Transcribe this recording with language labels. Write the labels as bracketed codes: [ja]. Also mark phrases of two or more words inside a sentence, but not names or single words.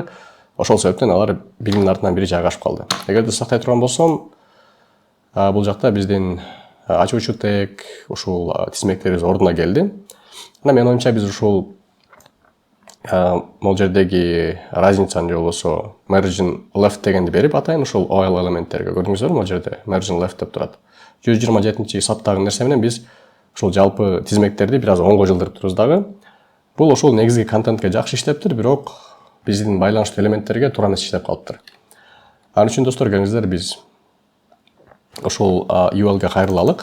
[ky] Ошол себептен алар биринин артынан бири жайгашып калды. Эгерде сактай турган болсом, бул жакта биздин ачуучу тег, ушул тизмектерибиз ордуна келди. Анан менин оюмча, биз ушул могул жердеги разницаны же болбосо [en] margin left [ky] дегенди берип атайын ушул OL элементтерге. Көрдүңүздөр, могул жерде [en] margin left [ky] деп турат. 127 саптагы нерсе менен биз ушул жалпы тизмектерди бир аз оңго жылдырып турбуз дагы. Бул ошол негизги контентке жакшы иштептир, бирок биздин байланыштуу элементтерге туура эмес иштеп калыптыр. Ал үчүн, достор, келиңиздер, биз ошол UL-га кайрылалык.